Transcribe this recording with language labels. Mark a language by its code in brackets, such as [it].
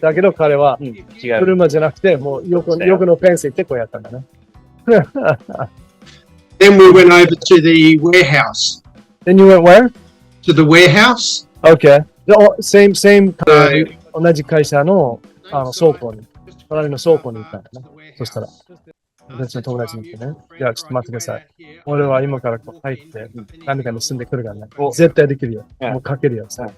[ja] だけど彼は、車じゃなくて、もう横のフェンス行ってこうやったんだね。 [en] Then we went over to the warehouse. Then you went where? To the warehouse. Okay. [ja] Same, 同じ会社の隣の倉庫に行ったんだね。そしたら。私の友達に言ってね、いや、ちょっと待ってください。俺は今からこう入って、何かに住んでくるからね。絶対できるよ。もう書けるよ。